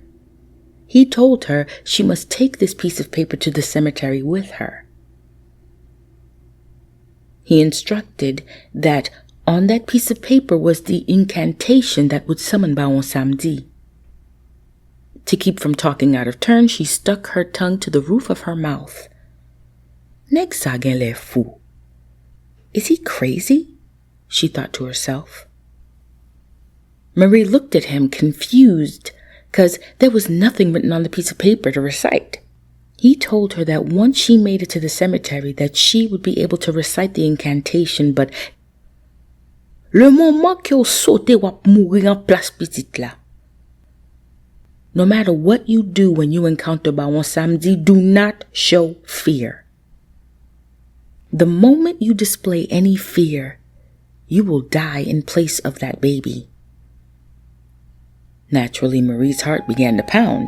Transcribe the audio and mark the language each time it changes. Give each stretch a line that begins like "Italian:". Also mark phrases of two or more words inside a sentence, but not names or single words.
English: He told her she must take this piece of paper to the cemetery with her. He instructed that on that piece of paper was the incantation that would summon Baron Samedi. To keep from talking out of turn, she stuck her tongue to the roof of her mouth.
Haitian Creole: Neg sa gen l'air fou.
English: Is he crazy? She thought to herself. Marie looked at him, confused, because there was nothing written on the piece of paper to recite. He told her that once she made it to the cemetery that she would be able to recite the incantation, but
Haitian Creole: le moment que saute wap mourir en place petite la.
English: No matter what you do when you encounter Baron Samedi, do not show fear. The moment you display any fear, you will die in place of that baby. Naturally, Marie's heart began to pound.